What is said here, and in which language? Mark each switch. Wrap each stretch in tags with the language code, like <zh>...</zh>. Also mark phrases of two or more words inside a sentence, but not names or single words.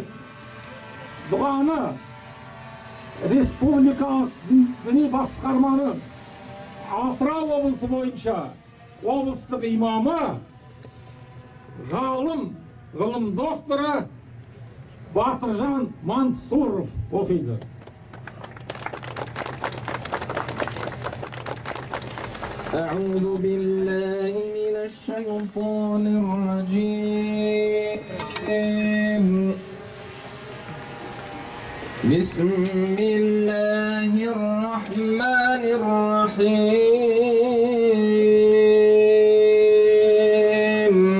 <kk>Дұғаны республикалық діни басқарманы Атырау облысы бойынша облыстық имамы, ғалым, ғылым докторы Батыржан Мансуров оқиды.</kk> <ar>أعوذ بالله من الشيطان الرجيم بسم الله الرحمن الرحيم</ar>